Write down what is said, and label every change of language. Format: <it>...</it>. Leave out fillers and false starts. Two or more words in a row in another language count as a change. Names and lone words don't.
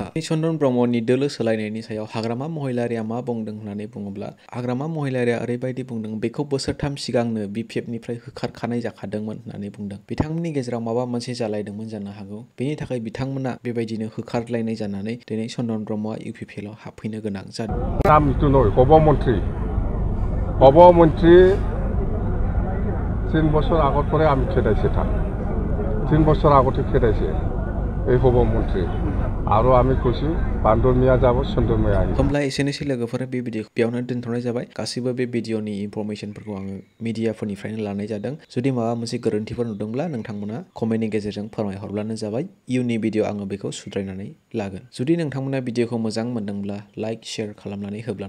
<brx>चन्दन ब्रह्मनि दोलो सोलायनायनि सायाव हाग्रामामहिलारीआ मा बुंदों होननानै बुङोब्ला, हाग्रामामहिलारीआ ओरैबायदि बुंदों, बेखौ बोसोरथाम सिगांनो BPFनिफ्राय होखारखानाय जाखादोंमोन होननानै बुंदों। बिथांमोननि गेजेराव माबा मोनसे जालायदोंमोन जानो हागौ, बेनि थाखाय बिथांमोना बेबायदिनो होखारलायनाय जानानै दिनै चन्दन ब्रह्मआ UPPLआव हाबफैनो गोनां जादों।</brx> <as>নাম ইটো নয়, হব মন্ত্রী 3 বছর আগত পরে আমি খেদাইছে তাক। 3 বছর আগতে খেদাইছে এই হব মন্ত্রী।</as> <brx>आरो आमी কৈছো बान्दरमिया जाबो चन्दनमिया आइ। होमब्ला एसेनोसै लोगोफोर, बे भिडिअखौ बेयावनो दोनथ'नाय जाबाय। गासिबो बे भिडिअनि इनफरमेसनफोरखौ आङो मिडियाफोरनिफ्रायनो लानाय जादों। जुदि माबा मोनसे गोरोन्थिफोर नुदोंब्ला नोंथांमोना कमेन्टनि गेजेरजों फोरमायहरब्लानो जाबाय। इयुननि भिडिअ आङो बेखौ सुद्रायनानै लागोन। जुदि नोंथांमोना भिडिअखौ मोजां मोनदोंब्ला लाइक शेयार खालामनानै होब्लानो जाबाय।</brx>